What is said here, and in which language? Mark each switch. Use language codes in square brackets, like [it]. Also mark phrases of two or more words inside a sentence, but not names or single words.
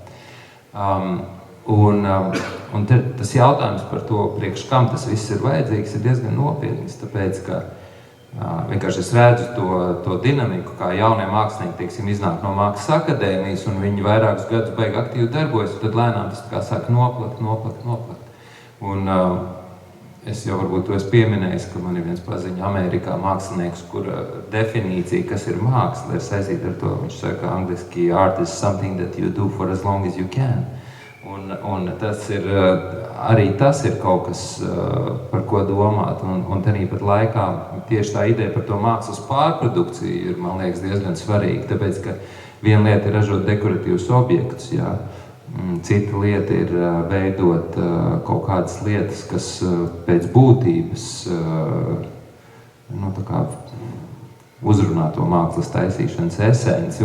[lv] Un tas jautājums par to, priekš kam tas viss ir vajadzīgs, ir diezgan nopietns, tāpēc, ka vienkārši es redzu to dinamiku, kā jaunie mākslinieki, teiksim, iznāk no mākslas akadēmijas, un viņi vairākus gadus beig aktīvi darbojas, un tad lēnām tas kā sāk noplakt. Un es jau varbūt to esmu pieminējis, ka man ir viens paziņa Amerikā mākslinieks, kura definīcija, kas ir māksla, ir saistīta ar to. Viņš saka angliski, [en] art is something that you do for as long as you can. [lv] Un tas ir, arī tas ir kaut kas, par ko domāt. Un tāpat laikā tieši tā ideja par to mākslas pārprodukciju ir, man liekas, diezgan svarīga. Tāpēc, ka viena lieta ir ražot dekoratīvus objektus, jā. Cita lieta ir veidot kaut kādas lietas, kas pēc būtības uzrunā to mākslas taisīšanas esenci.